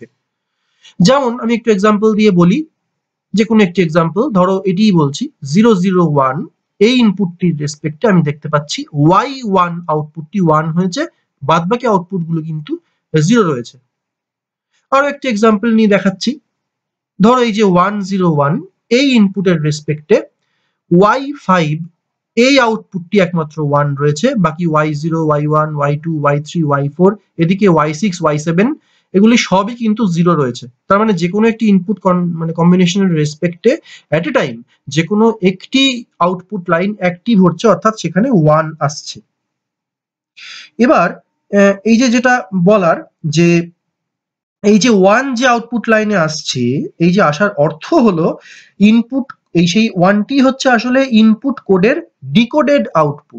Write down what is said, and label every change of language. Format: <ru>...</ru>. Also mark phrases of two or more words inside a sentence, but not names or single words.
<bn>যেমন আমি একটু এক্সাম্পল দিয়ে বলি, যে কোনো একটি এক্সাম্পল ধরো এটিই বলছি 001, এই ইনপুটটির রেসপেক্টে আমি দেখতে পাচ্ছি y1 আউটপুটটি 1 হয়েছে, বাদবাকি আউটপুটগুলো কিন্তু 0 রয়েছে। আরো একটি এক্সাম্পল নিয়ে দেখাচ্ছি, ধরো এই যে 101, এই ইনপুটের রেসপেক্টে y5 এই আউটপুটটি একমাত্র 1 রয়েছে, বাকি y0, y1, y2, y3, y4, এদিকে y6, y7 এগুলি সবই কিন্তু 0 রয়েছে। তার মানে যে কোনো একটি ইনপুট কম্বিনেশনের রেসপেক্টে</bn> <en>at a time</en> <bn>যে কোনো একটি</bn> <en>output line active</en> <bn>হচ্ছে, অর্থাৎ সেখানে 1 আসছে। এবার এই যে যেটা বলার, যে এই যে 1 যে আউটপুট লাইনে আসছে, এই যে আসার অর্থ হলো ইনপুট, এই সেই 1টি হচ্ছে আসলে ইনপুট কোডের</bn> <en>decoded output.</en>